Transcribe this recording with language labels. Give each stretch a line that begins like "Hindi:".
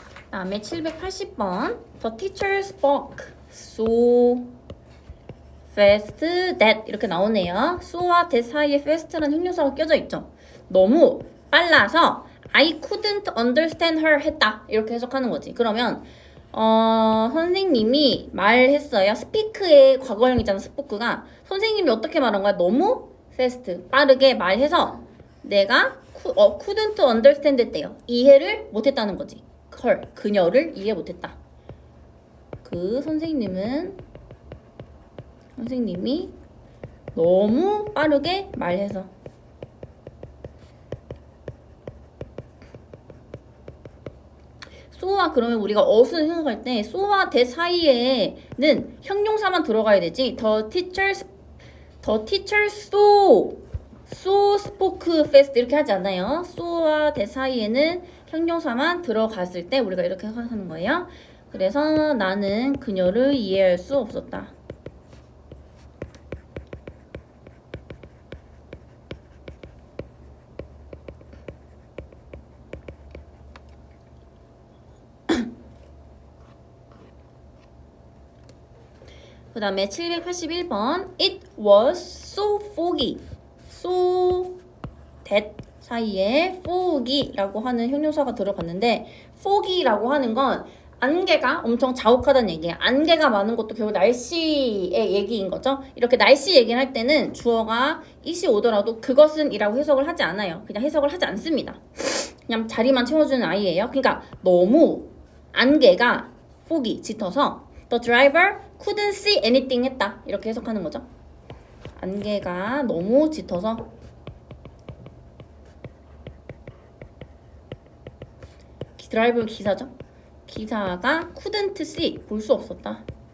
Korean: 다음에 780번
English: The teacher spoke so fast that
Korean: 이렇게 나오네요. so와 that 사이에 fast라는 형용사가 껴져 있죠. 너무 빨라서
English: I couldn't understand her
Korean: 했다. 이렇게 해석하는 거지. 그러면 선생님이 말했어요. speak의 과거형이잖아. spoke가. 선생님이 어떻게 말한 거야? 너무 fast, 빠르게 말해서 내가
English: couldn't understand
Korean: 했대요. 이해를 못했다는 거지. her, 그녀를 이해 못했다. 그 선생님이 너무 빠르게 말해서 so와 그러면 우리가 어순을 생각할 때 so와 that 사이에는 형용사만 들어가야 되지.
English: The teacher so spoke fast
Korean: 이렇게 하지 않아요. so와 that 사이에는 형용사만 들어갔을 때 우리가 이렇게 하는 거예요. 그래서 나는 그녀를 이해할 수 없었다. 그 다음에 781번
English: It was so foggy.
Korean: so that 사이에 foggy라고 하는 형용사가 들어갔는데 foggy라고 하는 건 안개가 엄청 자욱하다는 얘기예요. 안개가 많은 것도 결국 날씨의 얘기인 거죠. 이렇게 날씨 얘기를 할 때는 주어가 it이 오더라도 그것은 이라고 해석을 하지 않아요. 그냥 해석을 하지 않습니다. 그냥 자리만 채워주는 아이예요. 그러니까 너무 안개가
English: foggy,
Korean: 짙어서
English: The driver couldn't see anything
Korean: 했다. 이렇게 해석하는 거죠. 안개가 너무 짙어서 드라이버는 기사죠. 기사가
English: couldn't see,
Korean: 볼 수 없었다.